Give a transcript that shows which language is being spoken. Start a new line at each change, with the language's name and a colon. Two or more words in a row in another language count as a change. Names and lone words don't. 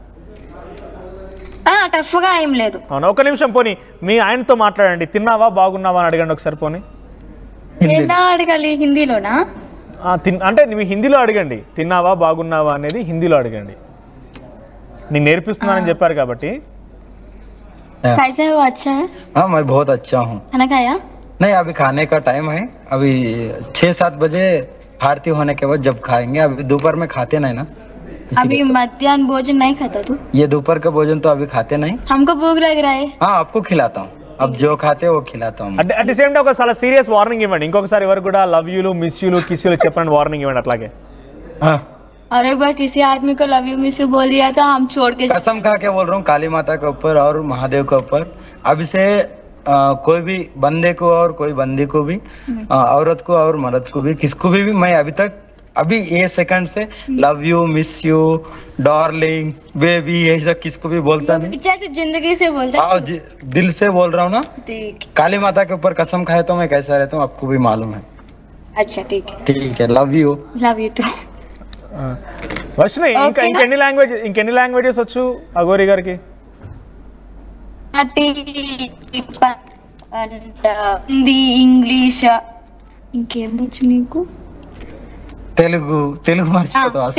Telugu: టఫ్ గా ఏం లేదు. అవునా, ఒక నిమిషం పోనీ మీ ఆయనతో మాట్లాడండి. తిన్నావా బాగున్నావా అని అడగండి ఒకసారి పోనీ. ఎలా అడగాలి? హిందీలోనా? అంటే మీ హిందీలో అడగండి. తిన్నావా బాగున్నావా అనేది హిందీలో అడగండి. నేను నేర్పిస్తున్నానని చెప్పారు కాబట్టి.
Hindi: कैसे हो? अच्छा है? हाँ मैं बहुत अच्छा हूँ. खाना खाया? नहीं अभी खाने का टाइम है. अभी 6-7 बजे आरती होने के बाद जब खाएंगे. अभी दोपहर में खाते नहीं ना. अभी मध्याह्न भोजन नहीं खाता तू? ये दोपहर का भोजन तो अभी खाते नहीं. हमको भूख लग रहा है. हाँ आपको खिलाता हूँ. अब जो खाते वो खिलाता हूँ.
English: at the same time
Telugu: ఒక చాలా సీరియస్ వార్నింగ్ ఇవ్వండి. ఇంకొకసారి ఎవరు కూడా లవ్ యూలు మిస్ యూలు కిస్ యూలు చెప్పండి వార్నింగ్ ఇవ్వండి అట్లాగే.
Hindi: हाँ और एक बार किसी आदमी को
English: love you miss you
Hindi: बोल दिया तो हम छोड़ के कसम खा के बोल रहा हूँ काली माता के ऊपर और महादेव के ऊपर. अभी से कोई भी बंदे को और कोई बंदी को भी औरत को और मर्द को भी किसको भी मैं अभी तक अभी ये सेकंड से
English: love you miss you darling baby
Hindi: यही सब किसको भी बोलता नहीं. पीछे से जिंदगी से बोलता आओ दिल से बोल रहा हूँ ना. ठीक. काली माता के ऊपर कसम खाए तो मैं कैसा रहता हूँ आपको भी मालूम है. अच्छा ठीक है. ठीक है
English: love you
Hindi: टू.
Telugu: వర్షిని ఇంకెన్ని లాంగ్వేజెస్ వచ్చు అఘోరి గారికి? హిందీ ఇంగ్లీష్ ఇంకేం వచ్చు నీకు? తెలుగు మర్చిపోతావు అసలు.